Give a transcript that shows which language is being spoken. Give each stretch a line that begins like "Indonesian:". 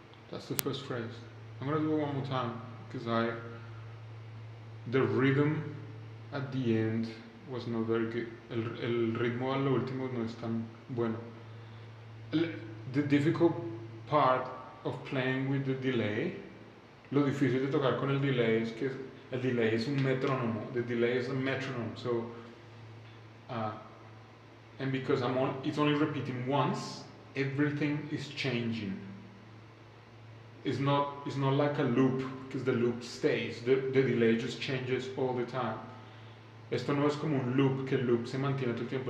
English: That's the first phrase. I'm gonna do it one more time because the rhythm at the end was not very good.
Spanish: El ritmo a lo último no es tan bueno. The difficult part of playing with the delay, lo difícil de tocar con el delay es que el delay es un metrónomo.
English: The delay is a metronome. So, and because it's only repeating once, everything is changing. It's not like a loop, because the loop stays. The delay just changes all the time.
Spanish: Esto no es como un loop, que el loop se mantiene todo el tiempo.